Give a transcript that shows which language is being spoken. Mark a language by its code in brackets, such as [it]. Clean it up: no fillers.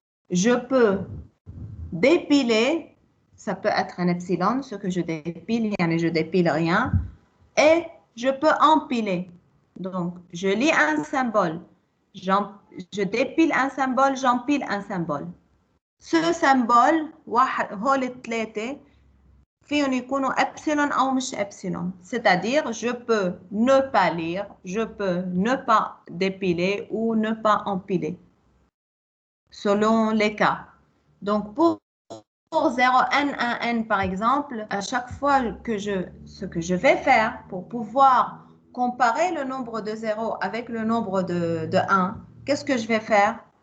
[fr] Je peux dépiler, ça peut être un epsilon, ce que je dépile, يعني je dépile rien, et je peux empiler. Donc, je lis un symbole, je dépile un symbole, j'empile un symbole. [ar] Ce symbole, هول الثلاثة فيهم يكونوا epsilon أو مش epsilon. [fr] C'est-à-dire, je peux ne pas lire, je peux ne pas dépiler ou ne pas empiler, selon les cas. Donc, pour 0n1n, par exemple, à chaque fois que ce que je vais faire pour pouvoir comparer le nombre de 0 avec le nombre de 1, qu'est-ce que je vais faire?